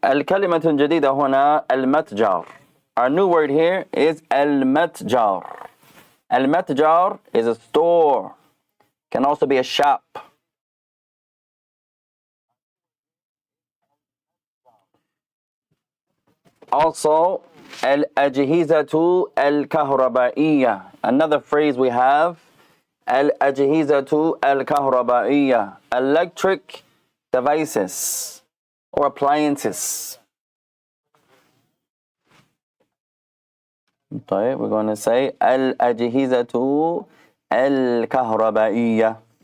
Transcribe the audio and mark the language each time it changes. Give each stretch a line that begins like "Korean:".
Arabic: الكلمة الجديدة هنا المتجر.
English: Our new word here is المتجر. المتجر is a store. Can also be a shop.
Arabic: Also, الأجهزة الكهربائية.
English: Another phrase we have,
Arabic: الأجهزة الكهربائية.
English: Electric devices or appliances. طيب, we're going to say
Arabic: الأجهزة الكهربائية.